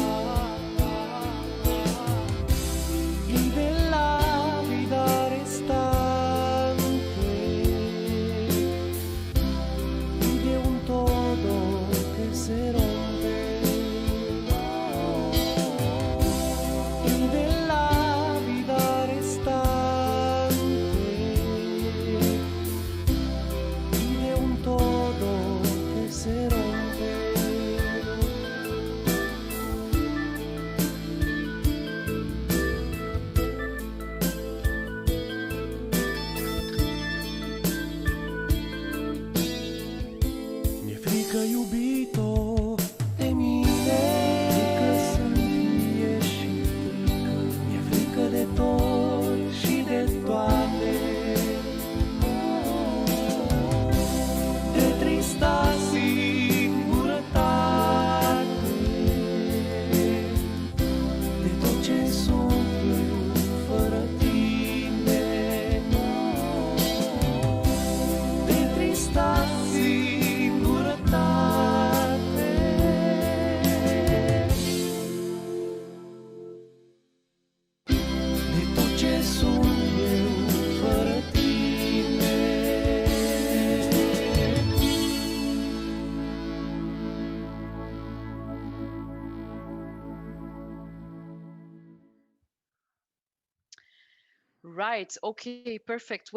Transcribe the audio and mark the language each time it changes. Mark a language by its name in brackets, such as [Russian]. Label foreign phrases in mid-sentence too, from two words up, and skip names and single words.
[Spanish] Y de la vida restante y de un todo que se rompe. Y de la vida restante y de un todo que se rompe. [Romanian] Mi e frică iubito de mine, frică să fie și frică. Mi e frică de tot și de toate, de trista singurătate, de tot ce sunt eu fără tine, de trista singurătate, de tot ce sunt eu fără tine. [English] Right. Okay, perfect.